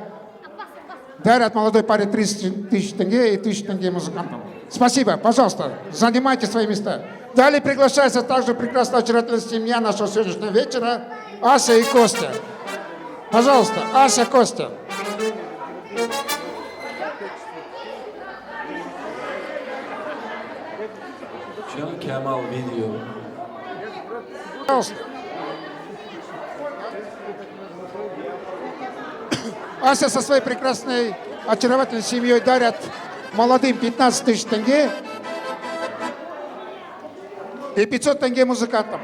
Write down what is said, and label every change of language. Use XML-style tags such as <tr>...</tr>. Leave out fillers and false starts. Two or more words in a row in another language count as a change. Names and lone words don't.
<ru>Дарят молодой паре 30 тысяч тенге и 1000 тенге музыкантам. Спасибо. Пожалуйста, занимайте свои места. Далее приглашается также прекрасная, очаровательная семья нашего сегодняшнего вечера, Ася и Костя. Пожалуйста, Ася, Костя. Can Kemal video. Пожалуйста. Ася со своей прекрасной, очаровательной семьей дарят молодым 15 тысяч тенге и 500 тенге музыкантам.</ru>